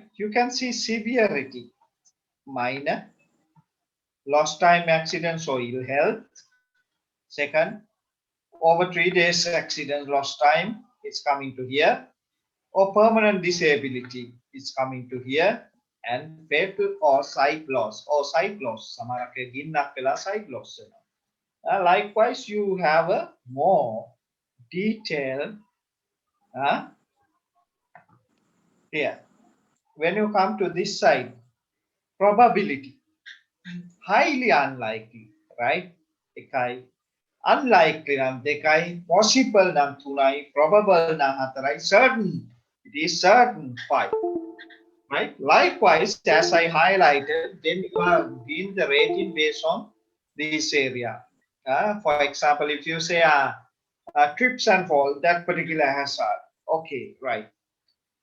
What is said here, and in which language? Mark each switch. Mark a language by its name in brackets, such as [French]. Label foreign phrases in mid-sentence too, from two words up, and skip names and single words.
[English] You can see severity, minor, lost time accidents or ill health. Second, over 3 days accident, lost time, it's coming to here. Or permanent disability, it's coming to here. And fatal or sight loss, [Sinhala] සමහරක් ගින්නක් වෙලා [English] sight loss [Sinhala] වෙනවා. [English] Likewise, you have a more detailed here. When you come to this side, probability, highly unlikely, right? [Sinhala] එකයි, unlikely නම් දෙකයි, possible නම් 3යි, probable නම් 4යි, [English] certain, it is certain 5. Right? Likewise, as I highlighted, then you are doing the rating based on this area. For example, if you say trips and fall, that particular hazard, okay, right.